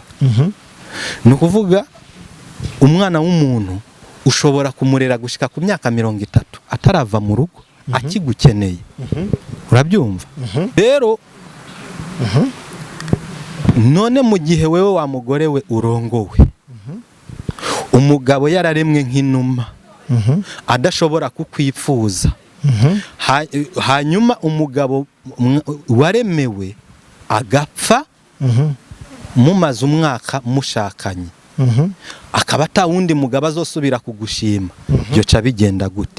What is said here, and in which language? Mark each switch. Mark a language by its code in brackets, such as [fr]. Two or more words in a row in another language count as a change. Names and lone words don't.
[rn] Ni ukuvuga umwana w'umuntu ushobora kumurera gushika ku myaka 30 atarava mu rugo akigukeneye. Urabyumva? Rero none mu gihe wewe wa mugore we urongowe, umugabo yararemwe nk'inuma adashobora kukwifuza, hanyuma umugabo waremewe agapfa mumaze umwaka mushakanye, akaba ata wundi mugabo azosubira kugushima, byo ca bigenda gute?